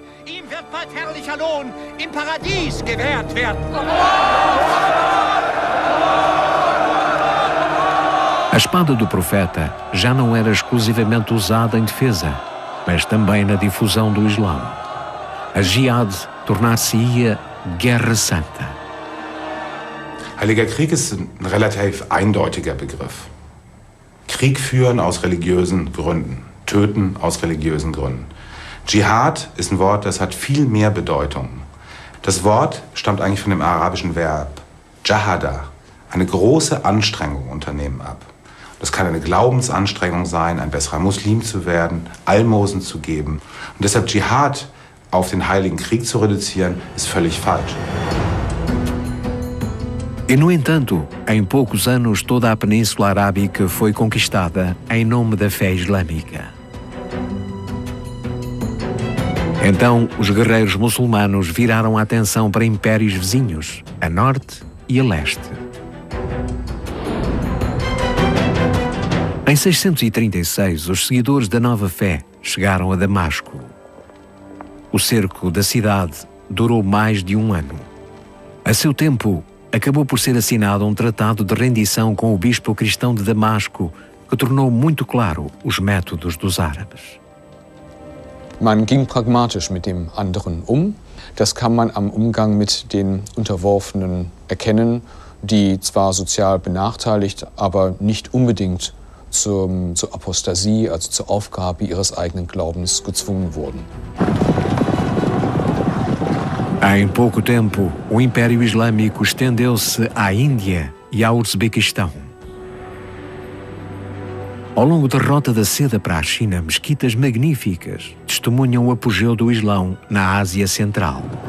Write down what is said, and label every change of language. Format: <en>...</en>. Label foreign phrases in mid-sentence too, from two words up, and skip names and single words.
<pt>A espada do profeta já não era exclusivamente usada em defesa, mas também na difusão do Islão. A jihad tornar-se-ia guerra santa.</pt> <de>Heiliger Krieg ist ein relativ eindeutiger Begriff. Krieg führen aus religiösen Gründen, töten aus religiösen Gründen. Dschihad ist ein Wort, das hat viel mehr Bedeutung. Das Wort stammt eigentlich von dem arabischen Verb Jahada, eine große Anstrengung unternehmen ab. Das kann eine Glaubensanstrengung sein, ein besserer Muslim zu werden, Almosen zu geben. Und deshalb Dschihad auf den Heiligen Krieg zu reduzieren, ist völlig falsch.</de> <pt>E, no entanto, em poucos anos toda a Península Arábica foi conquistada em nome da fé islâmica. Então, os guerreiros muçulmanos viraram a atenção para impérios vizinhos, a norte e a leste. Em 636, os seguidores da nova fé chegaram a Damasco. O cerco da cidade durou mais de um ano. A seu tempo, acabou por ser assinado um tratado de rendição com o bispo cristão de Damasco, que tornou muito claro os métodos dos árabes.</pt> <de>Man ging pragmatisch mit dem anderen Das kann man am Umgang mit den Unterworfenen erkennen, die zwar sozial benachteiligt, aber nicht unbedingt zur Apostasie, also zur Aufgabe ihres eigenen Glaubens gezwungen wurden.</de> <pt>Em pouco tempo, o Império Islâmico estendeu-se à Índia e ao Uzbequistão. Ao longo da Rota da Seda para a China, mesquitas magníficas testemunham o apogeu do Islão na Ásia Central.</pt>